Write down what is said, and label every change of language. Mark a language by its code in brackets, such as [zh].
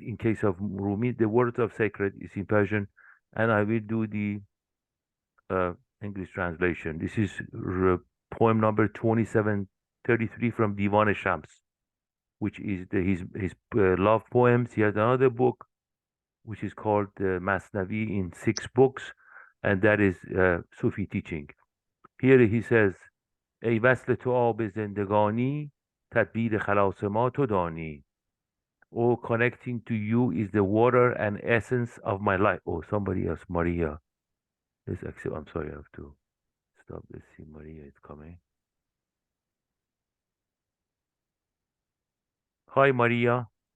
[en] In case of Rumi, the words of sacred is in Persian, and I will do the uh, English translation. This is poem number 2733 from Divan Shams, which is his love poems. He has another book which is called Masnavi in 6 books, and that is Sufi teaching. Here he says, [fa] ای وصل تو آب زندگانی تدبیر خلاص ما تو دانی. [en] Oh, connecting to you is the water and essence of my life. Oh, somebody else, Maria. Let's accept. I'm sorry, I have to stop. Let's see, Maria is coming. Hi, Maria.